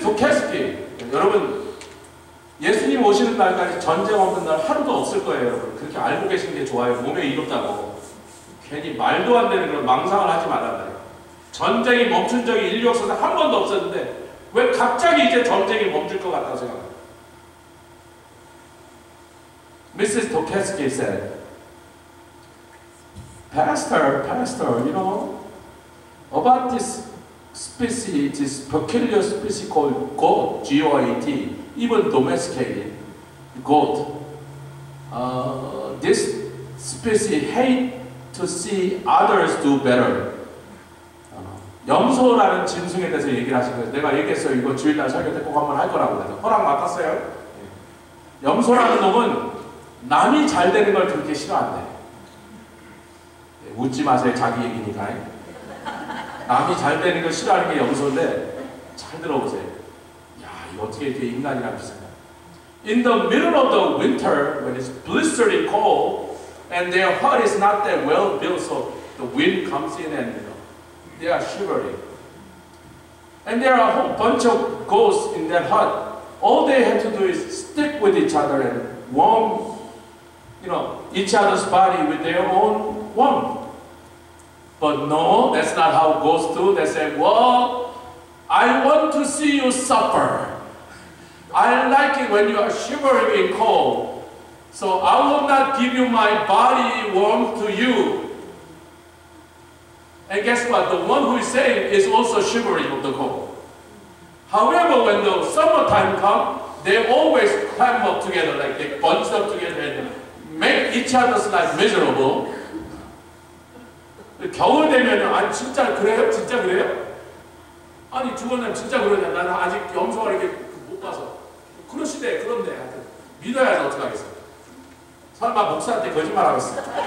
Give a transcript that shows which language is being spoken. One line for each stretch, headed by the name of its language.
Korean: Tokeski, 여러분 예수님 오시는 날까지 전쟁 없는 날 하루도 없을 거예요, 여러분. 그렇게 알고 계시는 게 좋아요. 몸에 이롭다고. 괜히 말도 안 되는 그런 망상을 하지 말아요. 전쟁이 멈춘 적이 인류 역사상 한 번도 없었는데 왜 갑자기 이제 전쟁이 멈출 것 같다고 생각해요?
English: Mrs. Tokeski said, Pastor, you know, about this species, this peculiar species called goat, G-O-A-T, even domesticated goat. This species hate to see others do better.
Korean: 염소라는 짐승에 대해서 얘기를 하신 거예요. 내가 얘기했어요. 이거 주일날 설교 때 꼭 한번 할 거라고 그래서 허락 맡았어요. 염소라는 놈은 남이 잘 되는 걸 그렇게 싫어한대. 묻지 마세요. 자기 얘기니까. 남이 잘 되는 걸 싫어하는 게 염소인데 잘 들어보세요. 야, 이거 어떻게 이렇게 인간이랑 비슷하냐.
English: In the middle of the winter, when it's blistering cold, and their hut is not that well built, so the wind comes in and they are shivering. And there are a whole bunch of ghosts in that hut. All they have to do is stick with each other and warm, each other's body with their own warmth. But no, that's not how ghosts do. They say, well, I want to see you suffer. I like it when you are shivering in cold. So I will not give you my body warmth to you. And guess what? The one who is saying is also shivering of the cold. However, when the summertime comes, they always climb up together, like they bunch up together and make each other's life miserable.
Korean: 겨울 되면 아니 진짜 그래요? 진짜 그래요? 아니 주원님 진짜 그러냐? 나는 아직 염소가 이렇게 못 봐서 그러시대. 그런데 하여튼 믿어야지 어떡하겠어. 설마 목사한테 거짓말하겠어.